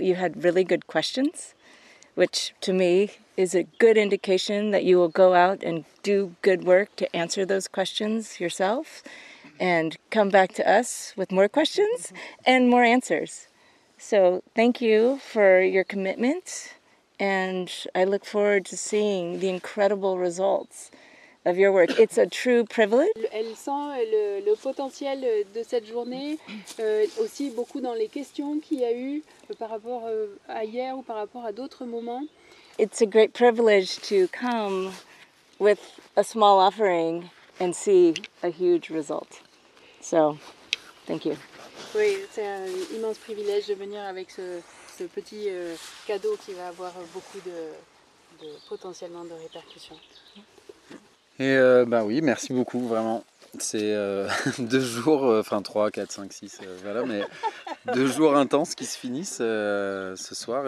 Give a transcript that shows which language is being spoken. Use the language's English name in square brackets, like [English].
[English] You had really good questions, which to me is a good indication that you will go out and do good work to answer those questions yourself and come back to us with more questions and more answers. So thank you for your commitment, and I look forward to seeing the incredible results of your work. It's a true privilege. [French] Elle sent le potentiel de cette journée, aussi beaucoup dans les questions qu'il y a eu par rapport à hier ou par rapport à d'autres moments. [English] It's a great privilege to come with a small offering and see a huge result. So, thank you. [French] Oui, c'est un immense privilège de venir avec ce petit cadeau qui va avoir beaucoup potentiellement de répercussions. Et bah oui, merci beaucoup, vraiment. C'est 2 jours, enfin 3, 4, 5, 6, voilà, mais 2 jours intenses qui se finissent ce soir.